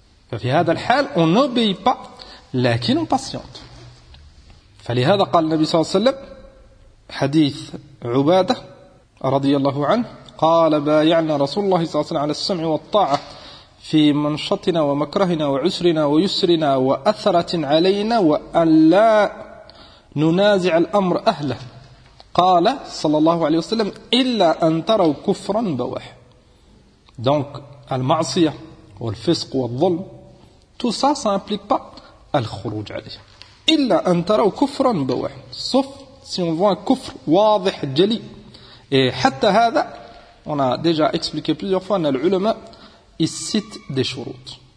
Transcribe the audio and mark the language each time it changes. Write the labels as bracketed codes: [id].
[ar] ففي هذا الحال [fr] on obéit pas [ar] لكن [fr] on patiente. [ar] فلهذا قال النبي صلى الله عليه وسلم حديث عبادة رضي الله عنه قال بايعنا رسول الله صلى الله عليه وسلم على السمع والطاعة في منشطنا ومكرهنا وعسرنا ويسرنا وأثرة علينا وأن لا ننازع الأمر أهله. قال صلى الله عليه وسلم إلا أن تروا كفرا بوح. [fr] Donc al-ma'siyah, ou al-fisq, ou al-zulm, tout ça, ça n'implique pas al-khuruj alayh. [ar] Illa an taraw kufran bawah. [fr] Sauf si on voit un [ar] kufr wadih jali. [fr] Et [ar] hatta hada, [fr] on a déjà expliqué plusieurs fois, al-ulama, il cite des shurouts.